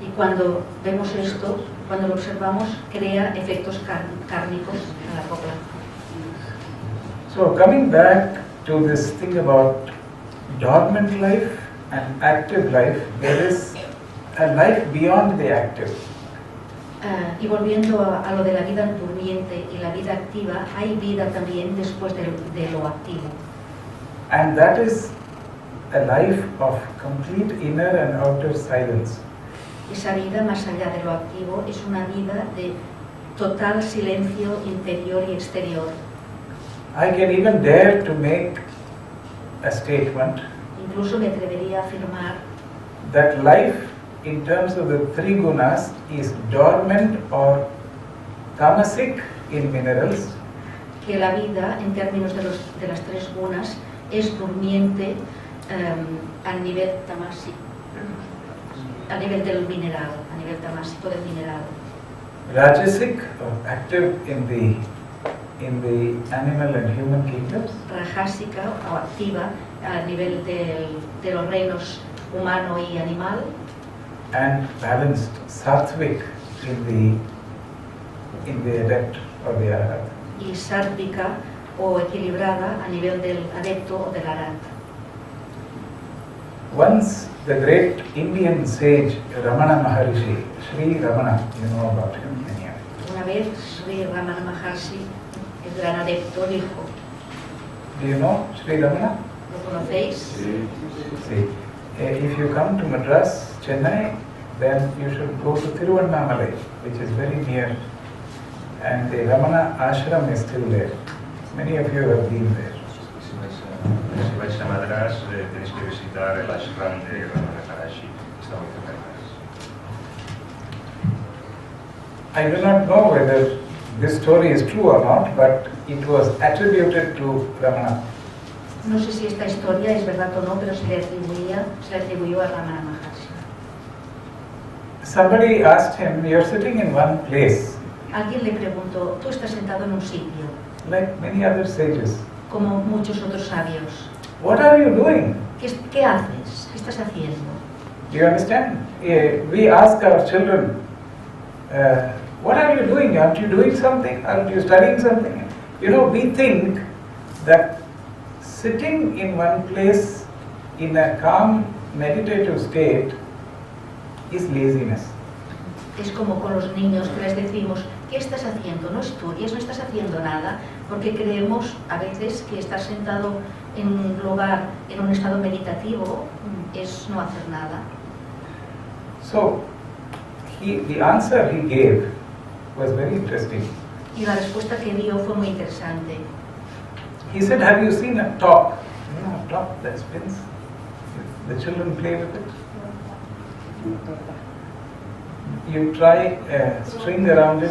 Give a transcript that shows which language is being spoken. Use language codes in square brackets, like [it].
[es] Y cuando vemos esto, cuando lo observamos, crea efectos kármicos a largo plazo. [en] So coming back to this thing about dormant life and active life, there is a life beyond the active. [es] Y volviendo a lo de la vida durmiente y la vida activa, hay vida también después de lo activo. [en] And that is a life of complete inner and outer silence. [es] Esa vida más allá de lo activo es una vida de total silencio interior y exterior. [en] I can even dare to make a statement [es] Incluso me atrevería a afirmar [en] that life in terms of the three gunas is dormant or tamasic in minerals, [es] que la vida, en términos de las tres gunas, es durmiente a nivel tamásico, a nivel del mineral, a nivel tamásico del mineral. [en] rajasic or active in the animal and human kingdoms, [es] Rajásica o activa a nivel de los reinos humano y animal, [en] and balanced sattvic in the adept or the arahat. [es] y sátvica o equilibrada a nivel del adepto o del arat. [en] Once the great Indian sage Ramana Maharishi, Sri Ramana, you know about him, many of you. [es] Una vez Sri Ramana Maharshi, el gran adepto, dijo, [en] Do you know Sri Ramana? [es] ¿lo conocéis? [en] See, if you come to Madras, Chennai, then you should go to Tiruvannamalai, which is very near, and the Ramana ashram is still there. Many of you have been there. [es] Si vais a Madras, tenéis que visitar el ashram de Ramana Maharshi, está muy cerca de Madras. [en] I do not know whether this story is true or not, but it was attributed to Ramana. [es] No sé si esta historia es verdad o no, pero se le atribuyó a Ramana Maharshi. [en] Somebody asked him, you're sitting in one place, [es] Alguien le preguntó, tú estás sentado en un sitio, [en] like many other sages. [es] como muchos otros sabios. [en] What are you doing? [es] ¿Qué haces? ¿Qué estás haciendo? [en] Do you understand? We ask our children, what are you doing? Aren't you doing something? Aren't you studying something? You know, we think that sitting in one place in a calm, meditative state is laziness. [es] Es como con los niños que les decimos, ¿qué estás haciendo? No estudias, no estás haciendo nada, porque creemos a veces que estar sentado en un lugar, en un estado meditativo, es no hacer nada. [en] So, the answer he gave was very interesting. [es] Y la respuesta que dio fue muy interesante. [en] He said, have you seen a top? You know, a top that spins? The children play with it. You try a string around it.